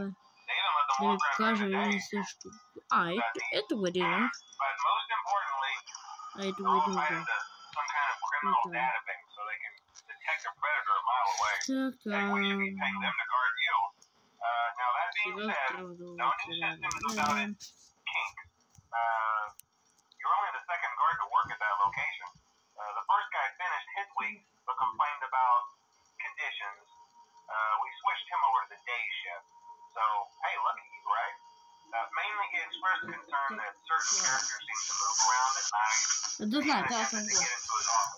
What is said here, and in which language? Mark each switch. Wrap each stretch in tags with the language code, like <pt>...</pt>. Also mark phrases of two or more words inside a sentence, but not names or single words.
<bg>Да ви покажа ли също. Ето го един. Ето го един, да. Така. Сега трябва да отидем.</bg> <en>We switched him over to the day shift. So, hey, lucky you, right? Mainly he expressed concern that certain characters seem to move around at night and attempt to get into his office.</en>